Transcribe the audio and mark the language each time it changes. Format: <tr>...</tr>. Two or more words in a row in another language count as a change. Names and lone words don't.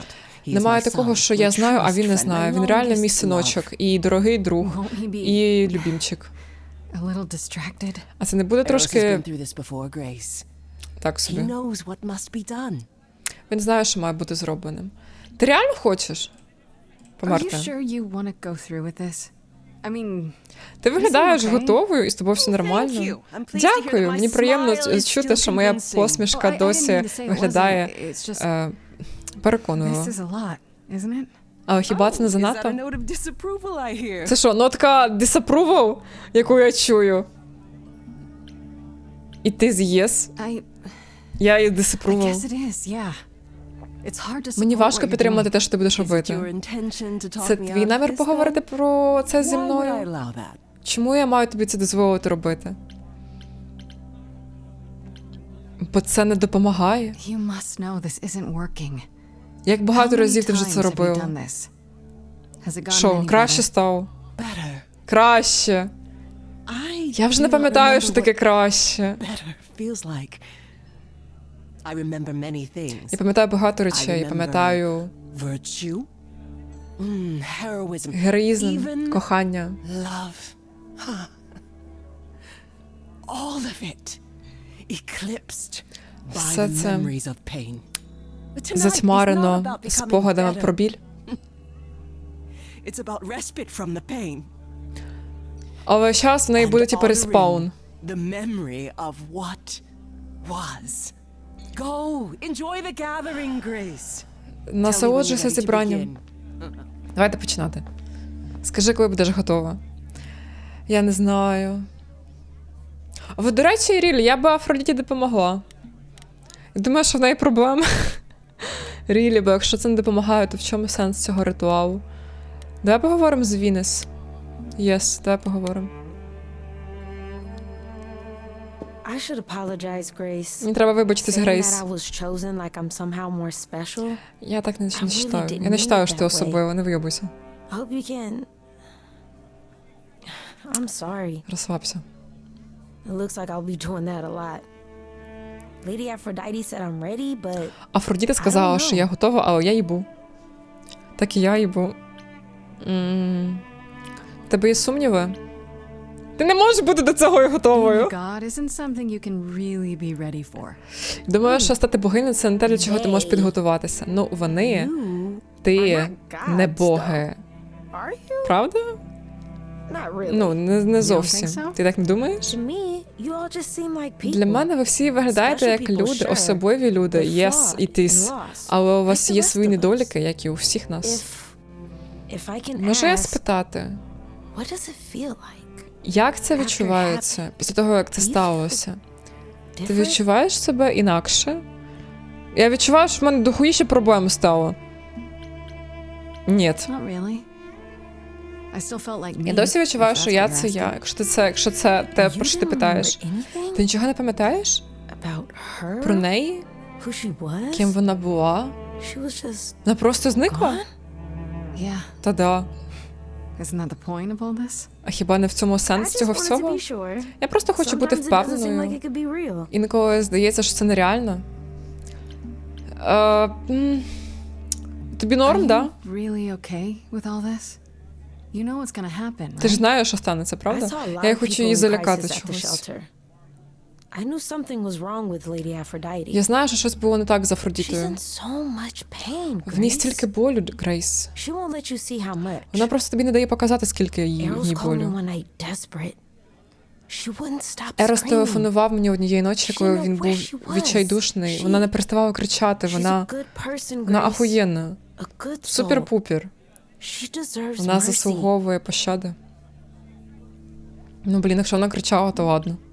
<uk>Немає такого, що я знаю, а він не знає. Він реально мій синочок, і дорогий друг, і любімчик. А це не буде трошки... Так собі. Він знає, що має бути зробленим. Ти реально хочеш померти?</uk> <en>I mean,</en> <uk>Ти виглядаєш</uk> <en>okay?</en> <uk>готовою, і з тобою все нормально. Дякую, мені приємно чути, що моя посмішка досі виглядає переконливо.</uk> <en>this is a lot, isn't it?</en> <uk>Але хіба це не</uk> <en>Is that a</en> <uk>занадто?</uk> <en>note of disapproval I hear?</en> <uk>Це що, нотка disapproval, яку я чую? І ти з yes? Я і</uk> <en>I disapproval. guess it is, yeah. It's hard to</en> <uk>Мені</uk> <en>support</en> <uk>важко</uk> <en>what you're</en> <uk>підтримати</uk> <en>doing.</en> <uk>те, що ти будеш</uk> <en>Is it your</en> <uk>робити.</uk> <en>intention to talk</en> <uk>Це</uk> <en>me</en> <uk>твій</uk> <en>out of</en> <uk>намір</uk> <en>this,</en> <uk>поговорити</uk> <en>then?</en> <uk>про це зі</uk> <en>Why would I</en> <uk>мною?</uk> <en>allow that?</en> <uk>Чому я маю тобі це дозволити робити? Бо це не допомагає.</uk> <en>You must know this isn't working.</en> <uk>Як</uk> <en>How</en> <uk>багато</uk> <en>many</en> <uk>разів ти вже це</uk> <en>times have you</en> <uk>робила?</uk> <en>done this? Has it gotten</en> <uk>Що,</uk> <en>any</en> <uk>краще</uk> <en>better?</en> <uk>стало?</uk> <en>Better.</en> <uk>Краще. Я вже не пам'ятаю, що таке краще.</uk> <en>Better feels like. I remember many things.</en> <uk>Я пам'ятаю багато речей. Я</uk> <en>remember</en> <uk>пам'ятаю</uk> <en>Virtue, heroism,</en> <uk>героїзм,</uk> <en>even</en> <uk>кохання.</uk> <en>love. Huh. All of it eclipsed by</en> <uk>Все</uk> <en>the</en> <uk>це</uk> <en>memories of pain. But tonight is not</en> <uk>затьмарено</uk> <en>about becoming</en> <uk>спогадами</uk> <en>better.</en> <uk>про біль.</uk> <en>It's about respite from the pain.</en> <uk>Але час в неї</uk> <en>And</en> <uk>буде типу</uk> <en>honoring</en> <uk>респаун.</uk> <en>The memory of what was. Go, enjoy the gathering, Grace.</en> <uk>Насолоджуйся</uk> <en>Tell me when you're ready to</en> <uk>зібранням.</uk> <en>begin.</en> <uk>Давайте починати. Скажи, коли будеш готова. Я не знаю. От, до речі, Рілі, я би Афродіті допомогла. Я думаю, що в неї проблеми. Рілі, бо якщо це не допомагає, то в чому сенс цього ритуалу? Давай поговоримо з Вінес. Єс, давай поговоримо.</uk> <en>I should apologize, Grace.</en> <uk>Мені треба вибачитись,</uk> <en>Saying</en> <uk>Грейс.</uk> <en>that I was chosen like I'm somehow more special.</en> <uk>Я так не</uk> <en>I really</en> <uk>читаю.</uk> <en>didn't</en> <uk>Я не</uk> <en>mean</en> <uk>читаю,</uk> <en>it</en> <uk>що ти</uk> <en>that way.</en> <uk>особливо, не вийобуйся.</uk> <en>I hope you can. I'm sorry.</en> <uk>Розслабся.</uk> <en>It looks like I'll be doing that a lot. Lady Aphrodite said I'm ready, but</en> <uk>Афродіта сказала,</uk> <en>know.</en> <uk>що я готова, але я їбу. Так і я їбу. В тебе є сумніви? Ти не можеш бути до цього і готовою.</uk> <en>Being God isn't something you can really be ready for.</en> <uk>Думаю, що стати богинею – це не те, для чого ти можеш</uk> <en>They.</en> <uk>підготуватися. Ну, вони,</uk> <en>you</en> <uk>ти,</uk> <en>are not</en> <uk>не</uk> <en>gods,</en> <uk>боги.</uk> <en>are you?</en> <uk>Правда?</uk> <en>Not really.</en> <uk>Ну, не зовсім.</uk> <en>think so?</en> <uk>Ти так не думаєш?</uk> <en>To me, you all just seem like people.</en> <uk>Для мене ви всі виглядаєте</uk> <en>Special</en> <uk>як</uk> <en>people,</en> <uk>люди,</uk> <en>sure,</en> <uk>особливі люди,</uk> <en>but yes, flawed</en> <uk>і тис.</uk> <en>and lost,</en> <uk>Але у</uk> <en>like</en> <uk>вас</uk> <en>the</en> <uk>є</uk> <en>rest</en> <uk>свої</uk> <en>of us.</en> <uk>недоліки, як і у всіх нас.</uk> <en>If I can</en> <uk>Можу я</uk> <en>ask,</en> <uk>спитати,</uk> <en>what does it feel like?</en> <uk>як це відчувається після того, як це сталося? Ти</uk> <en>Different?</en> <uk>відчуваєш себе інакше? Я відчуваю, що в мене дохуїще проблем стало. Ні.</uk> <en>Not really. I still felt like me.</en> <uk>Я досі відчуваю,</uk> <en>if</en> <uk>що</uk> <en>that's</en> <uk>я</uk> <en>what</en> <uk>це</uk> <en>you're</en> <uk>я.</uk> <en>asking.</en> <uk>Якщо це те,</uk> <en>You</en> <uk>про що ти</uk> <en>don't</en> <uk>питаєш.</uk> <en>remember anything</en> <uk>Ти нічого не пам'ятаєш?</uk> <en>about her?</en> <uk>Про неї?</uk> <en>Who she was?</en> <uk>Ким вона була?</uk> <en>She was just</en> <uk>Вона просто зникла?</uk> <en>gone? Yeah.</en> <uk>Та да.</uk> <en>Isn't that the point of all this?</en> <uk>А хіба не в цьому</uk> <en>I</en> <uk>сенс</uk> <en>just</en> <uk>цього</uk> <en>wanted to</en> <uk>всього?</uk> <en>be sure.</en> <uk>Я просто хочу бути</uk> <en>Sometimes it doesn't seem like</en> <uk>впевненою.</uk> <en>it could be real.</en> <uk>Інколи здається, що це нереально. Тобі норм,</uk> <en>Are</en> <uk>да?</uk> <en>you really okay with all this? You know what's gonna happen,</en> <uk>Ти ж</uk> <en>right?</en> <uk>знаєш, що станеться,</uk> <en>I</en> <uk>правда?</uk> <en>saw a lot</en> <uk>Я</uk> <en>of</en> <uk>хочу</uk> <en>people</en> <uk>її</uk> <en>in</en> <uk>залякати</uk> <en>crisis at the</en> <uk>чогось.</uk> <en>shelter. I knew something was wrong with Lady Aphrodite.</en> <uk>Я знаю, що щось було не так з</uk> <en>She's</en> <uk>Афродітою.</uk> <en>in so much pain,</en> <uk>В ній</uk> <en>Grace.</en> <uk>стільки болю, Грейс.</uk> <en>She won't let you see how much.</en> <uk>Вона просто тобі не дає показати, скільки їй</uk> <en>Eros called me</en> <uk>болю.</uk> <en>one night desperate. She wouldn't stop</en> <uk>Ерос</uk> <en>screaming.</en> <uk>телефонував мені однієї ночі,</uk> <en>She</en> <uk>коли didn't він know був where she was. відчайдушний. Вона не переставала кричати,</uk> <en>She's</en> <uk>вона</uk> <en>a good person,</en> <uk>вона</uk> <en>Grace.</en> <uk>ахуєнна.</uk> <en>A good soul.</en> <uk>Супер-пупер.</uk> <en>She deserves</en> <uk>Вона</uk> <en>mercy.</en> <uk>заслуговує пощади. Ну, блін, якщо вона кричала, то ладно.</uk>